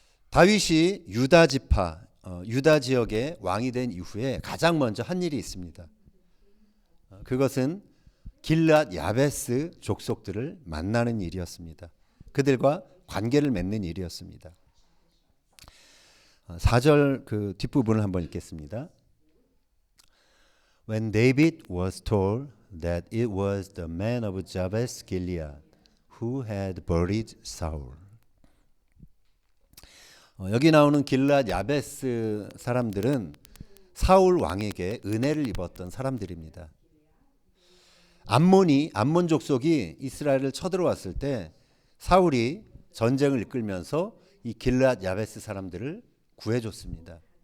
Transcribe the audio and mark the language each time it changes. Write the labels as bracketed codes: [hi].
[ko] 다윗이 유다 지파, 유다 지역의 왕이 된 이후에 가장 먼저 한 일이 있습니다. 그것은 길앗 야베스 족속들을 만나는 일이었습니다. 그들과 관계를 맺는 일이었습니다. 4절 그 뒷부분을 한번 읽겠습니다. [en] When David was told that it was the men of Jabez Gilead who had buried Saul. [ko] 여기 나오는 길앗 야베스 사람들은 사울 왕에게 은혜를 입었던 사람들입니다. 암몬 족속이 이스라엘을 쳐들어왔을 때 사울이 전쟁을 이끌면서 이 길앗 야베스 사람들을 구해줬습니다.